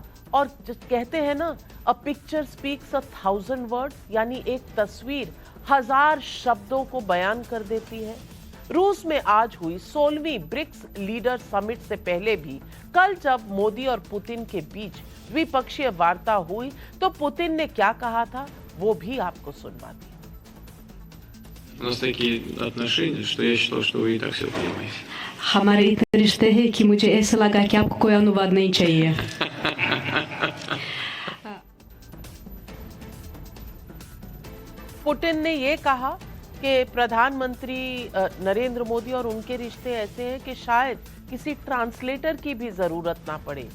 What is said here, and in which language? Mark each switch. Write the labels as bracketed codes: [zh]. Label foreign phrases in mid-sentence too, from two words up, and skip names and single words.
[hi] और कहते हैं ना, [en] a picture speaks 1000 words, [hi] यानी एक तस्वीर 1000 शब्दों को बयान कर देती है। रूस में आज हुई 16वीं ब्रिक्स [en] leader summit [hi] से पहले भी कल जब मोदी और पुतिन के बीच द्विपक्षीय वार्ता हुई तो पुतिन ने क्या कहा था वो भी आपको सुनवाती हूं। [ru] У нас такие отношения, что я считал, что вы и так все понимаете. [hi] हमारे इतने रिश्ते हैं कि मुझे ऐसा लगा कि आपको कोई अनुवाद नहीं चाहिए। पुतिन ने ये कहा कि प्रधानमंत्री नरेंद्र मोदी और उनके रिश्ते ऐसे हैं कि शायद किसी ट्रांसलेटर की भी जरूरत ना पड़े।